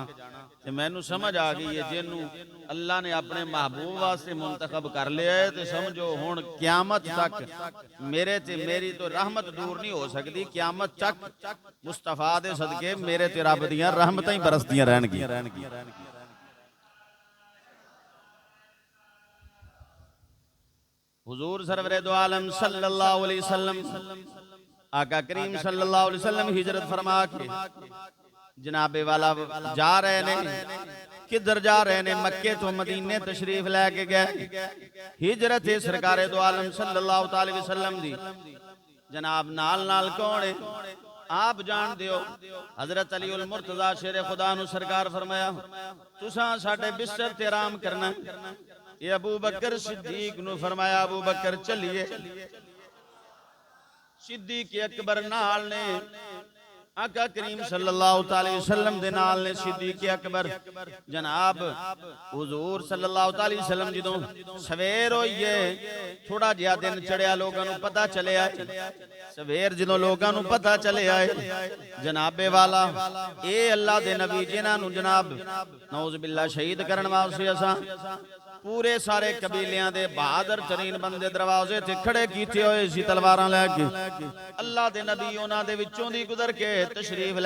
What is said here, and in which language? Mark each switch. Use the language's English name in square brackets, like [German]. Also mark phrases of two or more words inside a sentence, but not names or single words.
[Punjabi] تے مینوں سمجھ آ گئی ہے جنہوں اللہ نے اپنے محبوب واسطے منتخب کر لیا ہے تے سمجھو ہن قیامت تک میرے تے میری تو رحمت دور نہیں ہو سکتی، قیامت تک مصطفیٰ دے صدقے میرے تے رب دیاں رحمتاں ہی برسدیاں رہن گیاں. حضور سرور دو عالم [Arabic] صلى الله عليه وسلم [Punjabi] آقا کریم [Arabic] صلى الله عليه وسلم [Punjabi] ہجرت فرما کے جناب والا جا رہے نیں، کدھر جا رہے نیں? مکے تو مدینے تشریف لے کے گئے. ہجرت ہے سرکار دو عالم [Arabic] صلى الله عليه وسلم [Punjabi] دی. جناب نال نال کون ہے آپ جان دیو، حضرت علی المرتضیٰ شیر خدا نوں سرکار فرمایا تساں ساڈے بستر تے آرام کرنا. یہ ابو بکر صدیق نوں فرمایا ابو بکر چلیے. صدیق اکبر نال نیں آقا کریم [Arabic] صلى الله عليه وسلم [Punjabi] دے نال نیں صدیق اکبر جناب حضور [Arabic] صلى الله عليه وسلم [Punjabi] جدوں سویر ہوئیے تھوڑا جیہا دن چڑھیا لوگوں نوں پتا چلیا سویر جدوں لوگوں نوں پتا چلیا جناب والا اے اللہ دے نبی جنہاں نوں جناب [Arabic] نعوذ بالله [Punjabi] شہید کرن واسطے اساں پورے سارے قبیلیاں دے بہادر ترین بندے دروازے تے کھڑے کیتے ہوئے سی تلواراں لے کے اللہ دے نبی انہاں دے وچوں دی گزر کے تشریف